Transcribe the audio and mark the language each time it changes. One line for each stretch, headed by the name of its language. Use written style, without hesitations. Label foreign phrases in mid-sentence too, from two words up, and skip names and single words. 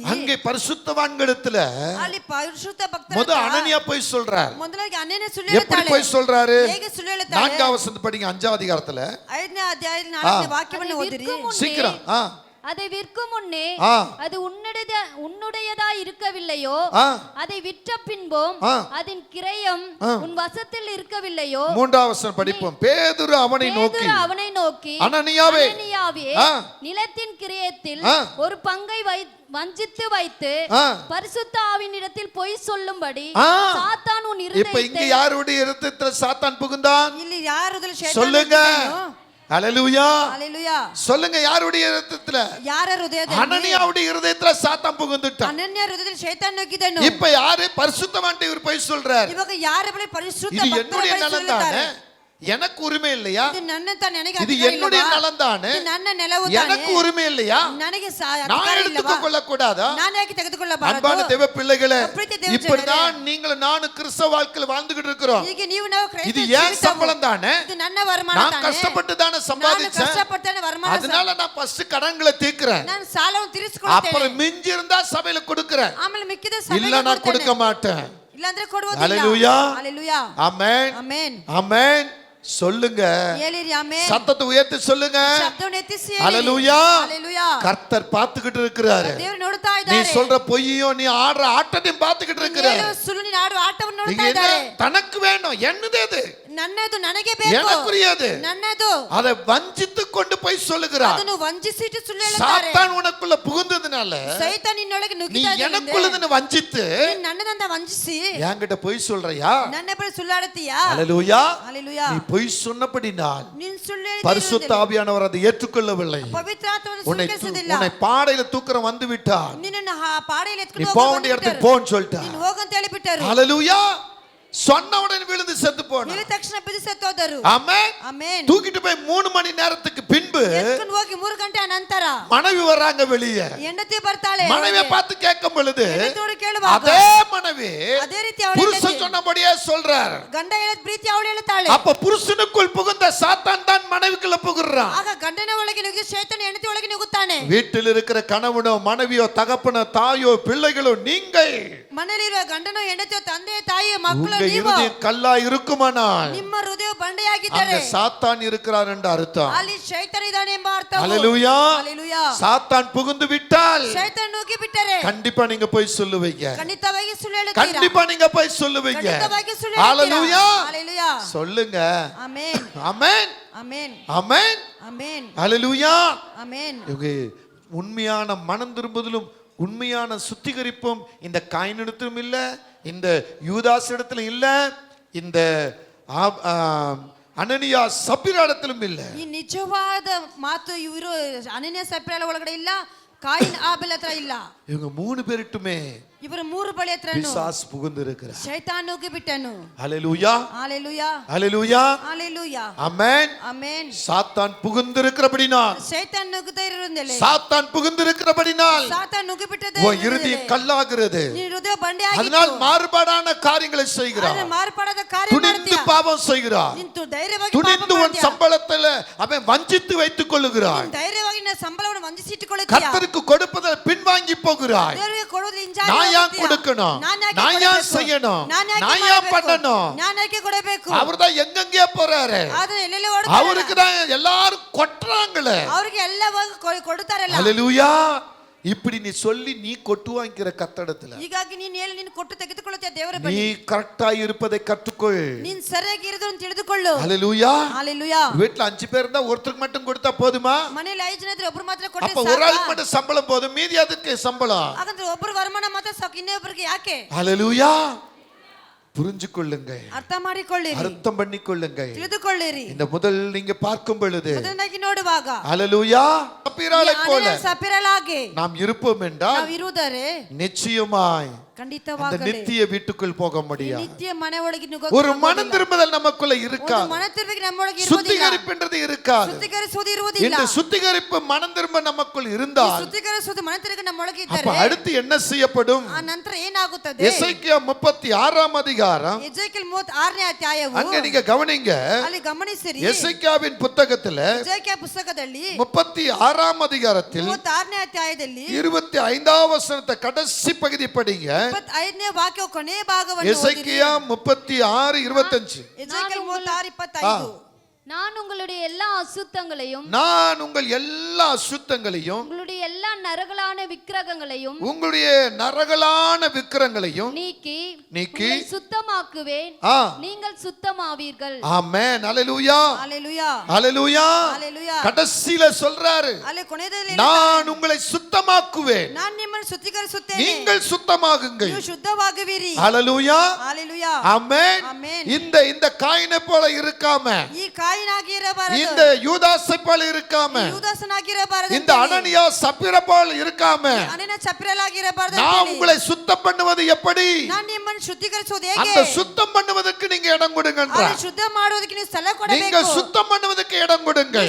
Tamil: அங்கே பரிசுத்தவான்களிடத்துல
Kannada: ಅಲ್ಲಿ ಪರಿಶುದ್ಧ ಭಕ್ತರ
Tamil: முத அனனியா போய் சொல்றார்.
Kannada: ಮೊದಲಾಗಿ ಅನನ್ಯ ಸುಳ್ಳು
Tamil: எப்படி
Kannada: ಹೇಳುತ್ತಾಳೆ.
Tamil: போய் சொல்றாரு?
Kannada: ಹೇಗೆ ಸುಳ್ಳು ಹೇಳುತ್ತಾಳೆ?
Tamil: 4ஆம் வசனத்தை படிங்க. 5ஆம் அதிகாரத்துல
Kannada: 5ನೇ ಅಧ್ಯಾಯದ 4ನೇ ವಾಕ್ಯವನ್ನು
Tamil: அதை
Kannada: ಓದಿರಿ.
Tamil: விற்கும் முன்னே- சீக்கிரம். அதை விற்கும் முன்னே ஆ. அது உன்னுடையதா இருக்கவில்லையோ, ஆ. அதை விற்ற பின்பும் ஆ. அதன் கிரயம் உன் வசத்தில் இருக்கவில்லையோ, 3ஆம் வசனம் படிப்போம். பேதுரு அவனை நோக்கி, பேதுரு அவனை நோக்கி, அனனியாவே, அனனியாவே, ஆ. நிலத்தின் கிரயத்தில் ஆ. ஒரு பங்கை வஞ்சித்து வைத்து ஆ. பரிசுத்த ஆவியினிடத்தில் பொய் சொல்லும்படி ஆ. சாத்தான் உன் இப்ப இங்க இருதயத்தை யாருடைய இருதயத்துல சாத்தான் புகுந்தான்?
Kannada: ಇಲ್ಲಿ ಯಾರದಲ್ಲಿ ಶೈತಾನ
Tamil: சொல்லுங்க. ஹalleluya. ஹalleluya. சொல்லுங்க, யாருடைய இருதயத்துல?
Kannada: ಯಾರ ಹೃದಯದಲ್ಲಿ?
Tamil: அனனியாவுடைய இருதயத்துல சாத்தான் புகுந்துட்டான்.
Kannada: ಅನನ್ಯ ಹೃದಯದಲ್ಲಿ ಶೈತಾನ ನುಗ್ಗಿದನು.
Tamil: இப்ப யாரு? பரிசுத்தவான்ட்ட இவர் போய் சொல்றார்.
Kannada: ಇವಾಗ ಯಾರ ಬಳಿ ಪರಿಶುದ್ಧ
Tamil: இது
Kannada: ಭಕ್ತರ
Tamil: என்னுடைய
Kannada: ಬಳಿ
Tamil: நலம்
Kannada: ಸುಳ್ಳುತ್ತಾರೆ.
Tamil: தானே, எனக்கு உரிமை இல்லையா?
Kannada: ಇದು ನನ್ನ ತಾನೆ, ನನಗೆ
Tamil: இது
Kannada: ಅಧಿಕಾರ
Tamil: என்னுடைய
Kannada: ಇಲ್ಲವಾ?
Tamil: நலம் தானே,
Kannada: ಇದು ನನ್ನ ನೆಲವು
Tamil: எனக்கு
Kannada: ತಾನೆ,
Tamil: உரிமை இல்லையா?
Kannada: ನನಗೆ
Tamil: நான்
Kannada: ಅಧಿಕಾರ ಇಲ್ಲವಾ?
Tamil: எடுத்துக் கொள்ள கூடாதா?
Kannada: ನಾನು ಯಾಕೆ ತೆಗೆದುಕೊಳ್ಳಬಾರದು?
Tamil: அன்பான தேவ பிள்ளைகளே,
Kannada: ಪ್ರೀತಿ ದೇವ
Tamil: இப்படிதான் நீங்களும் நானும் கிறிஸ்தவ வாழ்க்கையில் வாழ்ந்துகிட்டு இருக்கிறோம்.
Kannada: ಈಗ ನೀವು ನಾವು
Tamil: இது
Kannada: ಕ್ರೈಸ್ತ
Tamil: ஏன்
Kannada: ಜೀವಿತವು.
Tamil: சம்பளம் தானே,
Kannada: ಇದು ನನ್ನ ವರಮಾನ
Tamil: நான்
Kannada: ತಾನೆ.
Tamil: கஷ்டப்பட்டு தானே
Kannada: ನಾನು
Tamil: சம்பாதிச்சேன்.
Kannada: ಕಷ್ಟಪಟ್ಟೆ ವರಮಾನ.
Tamil: அதனால நான் ஃபர்ஸ்ட் கடன்களை தீர்க்கிறேன்,
Kannada: ನಾನು ಸಾಲವನ್ನು ತೀರಿಸಿಕೊಳ್ಳುತ್ತೇನೆ.
Tamil: அப்புறம் மிஞ்சி இருந்தா சபையில கொடுக்கிறேன்,
Kannada: ಆಮೇಲೆ ಮಿಕ್ಕಿದ
Tamil: இல்ல நான் கொடுக்க மாட்டேன்.
Kannada: ಇಲ್ಲಾಂದ್ರೆ ಕೊಡುವುದಿಲ್ಲ.
Tamil: ஹalleluya.
Kannada: ಹalleluya.
Tamil: ஆமென்.
Kannada: ಆಮೆನ್.
Tamil: ஆமென். சொல்லுங்க,
Kannada: ಹೇಳಿರಿ ಆಮೆನ್.
Tamil: சத்தத்தை உயர்த்தி சொல்லுங்க.
Kannada: ಶಬ್ದವನ್ನು ಎತ್ತಿಸಿ ಹೇಳಿರಿ.
Tamil: ஹalleluya.
Kannada: ಹalleluya.
Tamil: கர்த்தர் பார்த்துக்கிட்டு இருக்கிறாரு.
Kannada: ದೇವರು ನೋಡ್ತಾ
Tamil: நீ
Kannada: ಇದ್ದಾರೆ.
Tamil: சொல்ற பொய்யோ நீ ஆடுற ஆட்டத்தையும் பார்த்துக்கிட்டு இருக்கிறாரு.
Kannada: ಹೇಳು ಸುಳ್ಳು, ನೀನು ಆಡುವ ಆಟವನ್ನು
Tamil: இங்க
Kannada: ನೋಡ್ತಾ
Tamil: என்ன
Kannada: ಇದ್ದಾರೆ.
Tamil: தனக்கு வேணும், என்னது அது?
Kannada: ನನ್ನದು ನನಗೆ ಬೇಕು,
Tamil: எனக்குரியது.
Kannada: ನನ್ನದು.
Tamil: அதை வஞ்சித்து கொண்டு போய் சொல்லுகிறார்.
Kannada: ಅದನ್ನು ವಂಚಿಸಿಟ್ಟು ಸುಳ್ಳು ಹೇಳುತ್ತಾರೆ.
Tamil: சாத்தான் உனக்குள்ள புகுந்ததுனால
Kannada: ಸೈತಾನ ನಿನ್ನೊಳಗೆ
Tamil: நீ
Kannada: ನುಗ್ಗಿತಾ ಇದ್ದಾನೆ.
Tamil: எனக்குள்ளதுன்னு வஞ்சித்து
Kannada: ನೀನು ನನ್ನದಂತ ವಂಚಿಸಿ
Tamil: என்கிட்ட பொய் சொல்றியா?
Kannada: ನನ್ನ ಬಳಿ ಸುಳ್ಳಾಡುತ್ತೀಯಾ?
Tamil: ஹalleluya.
Kannada: ಹalleluya.
Tamil: நீ பொய் சொன்னபடினால்
Kannada: ನೀನು ಸುಳ್ಳು
Tamil: பரிசுத்த
Kannada: ಹೇಳಿದ್ದೀಯ.
Tamil: ஆவியானவர் அதை ஏற்றுக்கொள்ளவில்லை.
Kannada: ಪವಿತ್ರ ಆತ್ಮವನ್ನು
Tamil: உன்னை
Kannada: ಸ್ವೀಕರಿಸುವುದಿಲ್ಲ.
Tamil: உன்னை பாடையில தூக்கறம் வந்து விட்டார்.
Kannada: ನಿನ್ನನ್ನು ಪಾಡೆಯಲ್ಲಿ
Tamil: நீ
Kannada: ಎತ್ಕೊಂಡು
Tamil: போக
Kannada: ಹೋಗು
Tamil: வேண்டிய இடத்துக்கு
Kannada: ಅಂದ್ಬಿಟ್ಟರು.
Tamil: போன்னு சொல்லிட்டார்.
Kannada: ನೀನು ಹೋಗಂತ ಹೇಳಿಬಿಟ್ಟರು.
Tamil: ஹalleluya. சொன்ன உடனே விழுந்து செத்து போன.
Kannada: ಹೇಳಿದ ತಕ್ಷಣ ಬಿದ್ದು ಸತ್ತೋದರು.
Tamil: ஆமென்.
Kannada: ಆಮೆನ್.
Tamil: தூக்கிட்டு போய் 3 மணி நேரத்துக்கு பின்பு
Kannada: ಎತ್ಕೊಂಡು ಹೋಗಿ 3 ಗಂಟೆ ನಂತರ
Tamil: மனைவி வர்றாங்க வெளியே.
Kannada: ಹೆಂಡತಿ ಬರ್ತಾಳೆ.
Tamil: மனைவியை பார்த்து கேட்கும் பொழுது
Kannada: ಹೆಂಡತಿಯವರು ಕೇಳುವಾಗ
Tamil: அதே மனைவி
Kannada: ಅದೇ ರೀತಿ ಅವಳ
Tamil: புருஷன்
Kannada: ಹೆಂಡತಿ
Tamil: சொன்னபடியே சொல்றார்.
Kannada: ಗಂಡ ಹೇಳಿದ ಪ್ರೀತಿ ಅವಳು ಹೇಳುತ್ತಾಳೆ.
Tamil: அப்ப புருஷனுக்குள் புகுந்த சாத்தான் தான் மனைவிக்குள்ள புகுறான்.
Kannada: ಆಗ ಗಂಡನ ಒಳಗೆ ನುಗ್ಗಿ ಶೈತಾನ ಹೆಂಡತಿ ಒಳಗೆ ನುಗ್ಗುತ್ತಾನೆ.
Tamil: வீட்டில் இருக்கிற கணவனோ மனைவியோ தகப்பனோ தாயோ பிள்ளைகளோ நீங்கள்
Kannada: ಮನೆಯಲ್ಲಿರುವ ಗಂಡನೋ ಹೆಂಡತಿಯೋ ತಂದೆ ತಾಯಿ ಮಕ್ಕಳು
Tamil: உங்க
Kannada: ನೀವು
Tamil: இருதயம் கல்லா இருக்குமானால்
Kannada: ನಿಮ್ಮ ಹೃದಯ
Tamil: அங்க
Kannada: ಬಂಡೆಯಾಗಿದ್ದಾರೆ.
Tamil: சாத்தான் இருக்கிறார் என்று அர்த்தம்.
Kannada: ಅಲ್ಲಿ ಶೈತಾನ ಇದ್ದಾನೆ ಎಂಬ ಅರ್ಥ.
Tamil: ஹalleluya.
Kannada: ಹalleluya.
Tamil: சாத்தான் புகுந்து விட்டால்
Kannada: ಶೈತಾನ ನುಗ್ಗಿ ಬಿಟ್ಟರೆ
Tamil: கண்டிப்பா நீங்க போய் சொல்லுவீங்க.
Kannada: ಖಂಡಿತವಾಗಿ ಸುಳ್ಳು ಹೇಳುತ್ತೀರಾ.
Tamil: கண்டிப்பா நீங்க போய் சொல்லுவீங்க.
Kannada: ಖಂಡಿತವಾಗಿ ಸುಳ್ಳು
Tamil: ஹalleluya.
Kannada: ಹೇಳುತ್ತೀರಾ. ಹalleluya.
Tamil: சொல்லுங்க.
Kannada: ಆಮೆನ್.
Tamil: ஆமென்.
Kannada: ಆಮೆನ್.
Tamil: ஆமென்.
Kannada: ಆಮೆನ್.
Tamil: ஹalleluya.
Kannada: ಆಮೆನ್.
Tamil: இவங்க உண்மையான மனம் திரும்புதலும் உண்மையான சுத்திகரிப்பும் இந்த காயினிடத்திலும் இல்ல, இந்த யூதாஸ் இடத்துல இல்ல, இந்த அனனியா சப்பிராடத்திலும் இல்ல.
Kannada: ಈ ನಿಜವಾದ ಮಾತು ಇವರು ಅನನ್ಯ ಸಪ್ರಾಲ ಒಳಗಡೆ ಇಲ್ಲ, ಕಾಯಿನ್ ಆಬೆಲ್ ಹತ್ರ ಇಲ್ಲ.
Tamil: இவங்க 3 பேருட்டுமே
Kannada: ಇವರು 3 ಬಳಿ ಹತ್ರನು
Tamil: பிசாசு புகுந்து இருக்கிறார்.
Kannada: ಶೈತಾನ ನುಗ್ಗಿ ಬಿಟ್ಟನು.
Tamil: ஹalleluya.
Kannada: ಹalleluya.
Tamil: ஹalleluya.
Kannada: ಹalleluya.
Tamil: ஆமென்.
Kannada: ಆಮೆನ್.
Tamil: சாத்தான் புகுந்து இருக்கிறபடினால்,
Kannada: ಶೈತಾನ ನುಗ್ಗುತ್ತಾ ಇರುವುದಿಲ್ಲ.
Tamil: சாத்தான் புகுந்து இருக்கிறபடினால்
Kannada: ಸಾತಾನ ನುಗ್ಗಿ ಬಿಟ್ಟದೆ.
Tamil: உன் இருதயம் கல்லாகிறது.
Kannada: ನಿನ್ನ ಹೃದಯ ಬಂಡೆ
Tamil: அதனால்
Kannada: ಆಗಿತ್ತು.
Tamil: மாறுபாடான காரியங்களை செய்கிறார்.
Kannada: ಆದರೆ ಮಾರ್ಪಾಡಾದ ಕಾರ್ಯ
Tamil: துணிந்து
Kannada: ಮಾಡ್ತೀಯ.
Tamil: பாவம் செய்கிறார்.
Kannada: ನೀನು ಧೈರ್ಯವಾಗಿ ಪಾಪ
Tamil: துணிந்து உன்
Kannada: ಮಾಡ್ತೀಯ.
Tamil: சம்பளத்துல அவன் வஞ்சித்து வைத்துக் கொள்ளுகிறான்.
Kannada: ನೀನು ಧೈರ್ಯವಾಗಿ ನಿನ್ನ ಸಂಬಳವನ್ನು ವಂಚಿಸಿಟ್ಟುಕೊಳ್ಳುತ್ತೀಯ.
Tamil: கர்த்தருக்கு கொடுப்பதை பின்வாங்கி போகிறாய்.
Kannada: ದೇವರಿಗೆ ಕೊಡೋದು ಹಿಂಜಾರಿ
Tamil: நான் ஏன்
Kannada: ಹೋಗುತ್ತೀಯ.
Tamil: கொடுக்கணும்,
Kannada: ನಾನು ಯಾಕೆ
Tamil: நான் ஏன்
Kannada: ಕೊಡಬೇಕು?
Tamil: செய்யணும்,
Kannada: ನಾನು ಯಾಕೆ
Tamil: நான் ஏன்
Kannada: ಮಾಡಬೇಕು?
Tamil: பண்ணணும்?
Kannada: ನಾನು ಯಾಕೆ ಕೊಡಬೇಕು?
Tamil: அவர்தான் எங்கெங்கே போறாரு,
Kannada: ಆದ್ರೆ ಎಲ್ಲೆಲ್ಲಿ ಓಡ್ತಾರೆ.
Tamil: அவருக்கு தான் எல்லாரும் கொட்டுறாங்களே.
Kannada: ಅವ್ರಿಗೆ ಎಲ್ಲ ಹೋಗಿ ಕೊಡುತ್ತಾರಲ್ಲ.
Tamil: ஹalleluya. இப்படி நீ சொல்லி நீ கொட்டு வாங்கிக்கிற கத்தடத்துல
Kannada: ಹೀಗಾಗಿ ನೀನು ಹೇಳಿ ನೀನು ಕೊಟ್ಟು ತೆಗೆದುಕೊಳ್ಳುತ್ತೀಯ ದೇವರ
Tamil: நீ
Kannada: ಬಳಿ.
Tamil: கரெக்டா இருப்பதை கற்றுக்கொள்.
Kannada: ನೀನು ಸರಿಯಾಗಿ ಇರೋದನ್ನು ತಿಳಿದುಕೊಳ್ಳು.
Tamil: ஹalleluya.
Kannada: ಹalleluya.
Tamil: வீட்ல 5 பேர் இருந்தா ஒருத்தருக்கு மட்டும் கொடுத்தா போதுமா?
Kannada: ಮನೆಯಲ್ಲಿ 5 ಜನ ಇದ್ರೆ ಒಬ್ಬರು ಮಾತ್ರ ಕೊಟ್ಟರೆ
Tamil: அப்ப ஒரு ஆளுக்கு
Kannada: ಸಾಕಾ?
Tamil: மட்டும் சம்பளம் போதும், மீதி அதுக்கு சம்பளம்.
Kannada: ಹಾಗಂದ್ರೆ ಒಬ್ಬರು ವರಮಾನ ಮಾತ್ರ ಸಾಕು, ಇನ್ನೊಬ್ಬರಿಗೆ ಯಾಕೆ?
Tamil: ஹalleluya. புரிஞ்சு கொள்ளுங்க,
Kannada: ಅರ್ಥ ಮಾಡಿಕೊಳ್ಳಿರಿ,
Tamil: அர்த்தம் பண்ணி கொள்ளுங்க.
Kannada: ತಿಳಿದುಕೊಳ್ಳಿರಿ.
Tamil: இந்த முதல் நீங்க பார்க்கும் பொழுது
Kannada: ಮೊದಲನಾಗಿ ನೋಡುವಾಗ
Tamil: ஹalleluya சப்பிராளை போல
Kannada: ಸಪಿರಲಾಗಿ
Tamil: நாம் இருப்போம் என்றால்
Kannada: ನಾವು ಇರುವುದರೆ
Tamil: நிச்சயமாய்
Kannada: ಖಂಡಿತವಾಗಲೇ
Tamil: நித்திய வீட்டுக்குள் போக முடியாது.
Kannada: ನಿತ್ಯ ಮನೆ ಒಳಗೆ
Tamil: ஒரு மனம் திரும்புதல் நமக்குள்ள இருக்கா?
Kannada: ಮನ ತಿರುವಿಗೆ ನಮ್ಮೊಳಗೆ ಇರುವುದಿಲ್ಲ.
Tamil: சுத்திகரிப்புன்றது இருக்காது.
Kannada: ಶುದ್ಧೀಕರಿಸುವುದು ಇರುವುದಿಲ್ಲ.
Tamil: இந்த சுத்திகரிப்பு மனம் திரும்ப நமக்குள்
Kannada: ಈ
Tamil: இருந்தால்
Kannada: ಶುದ್ಧೀಕರಿಸುವುದು ಮನ ತಿರುಗಿ ನಮ್ಮೊಳಗೆ
Tamil: அப்ப
Kannada: ಇದ್ದರೆ
Tamil: அடுத்து என்ன செய்யப்படும்?
Kannada: ಆ ನಂತರ ಏನಾಗುತ್ತದೆ?
Tamil: எசேக்கியா 36ஆம் அதிகாரம்
Kannada: ಎಜೆಕಿಯೇಲ್ 36ನೇ ಅಧ್ಯಾಯವು
Tamil: அங்க நீங்க கவனிங்க.
Kannada: ಅಲ್ಲಿ ಗಮನಿಸಿರಿ.
Tamil: எசேக்கியாவின் புத்தகத்துல
Kannada: ಎಜೆಕಿಯ ಪುಸ್ತಕದಲ್ಲಿ
Tamil: 36ஆம் அதிகாரத்தில்
Kannada: 36ನೇ ಅಧ್ಯಾಯದಲ್ಲಿ
Tamil: 25ஆம் வசனத்தை கடைசி பகுதி படிங்க.
Kannada: 25ನೇ ವಾಕ್ಯ ಕೊನೆಯ ಭಾಗವನ್ನು ಓದಿರಿ.
Tamil: எசேக்கியா 36:25.
Kannada: ಎಜೆಕಿಯೇಲ್ 36:25.
Tamil: நான் உங்களுடைய எல்லா அசுத்தங்களையும் நான் உங்கள் எல்லா அசுத்தங்களையும் உங்களுடைய எல்லா நரகலான விக்கிரகங்களையும் உங்களுடைய நரகலான விக்கிரங்களையும் நீக்கி நீக்கி உங்களை சுத்தமாக்குவேன், ஆ நீங்கள் சுத்தமாவீர்கள். ஆமென். அல்லேலூயா ஹalleluya. அல்லேலூயா. ஹalleluya. கடைசில சொல்றாரு,
Kannada: ಅಲ್ಲಿ ಕೊನೆಯಲ್ಲಿ
Tamil: நான் உங்களை சுத்தமாக்குவேன்,
Kannada: ನಾನು ನಿಮ್ಮನ್ನು ಶುದ್ಧೀಕರಿಸುತ್ತೇನೆ,
Tamil: நீங்கள் சுத்தமாகுங்கள்.
Kannada: ನೀವು ಶುದ್ಧವಾಗುವಿರಿ.
Tamil: அல்லேலூயா. ஹalleluya. ஆமென். ஆமென். இந்த காயினை போல இருக்காம,
Kannada: ಈ ಕಾಯಿನಾಗಿರಬಾರದು,
Tamil: இந்த யூதாசை போல இருக்காம,
Kannada: ಯೂದಾಸನಾಗಿರಬಾರದು,
Tamil: இந்த அனனியா சப்பிரா போல இருக்காம,
Kannada: ಅನನ ಚಪ್ರಲಾಗಿರಬಾರದು.
Tamil: நான் உங்களை சுத்தம் பண்ணுவது எப்படி?
Kannada: ನಾನು ನಿಮ್ಮನ್ನು ಶುದ್ಧೀಕರಿಸುವುದು ಹೇಗೆ?
Tamil: அந்த சுத்தம் பண்ணுவதற்கு நீங்க இடம் கொடுங்கன்ற.
Kannada: ಅದು ಶುದ್ಧ ಮಾಡುವುದಕ್ಕೆ ನೀವು ಸ್ಥಳ
Tamil: நீங்க
Kannada: ಕೊಡಬೇಕು.
Tamil: சுத்தம் பண்ணுவதற்கு இடம் கொடுங்கள்.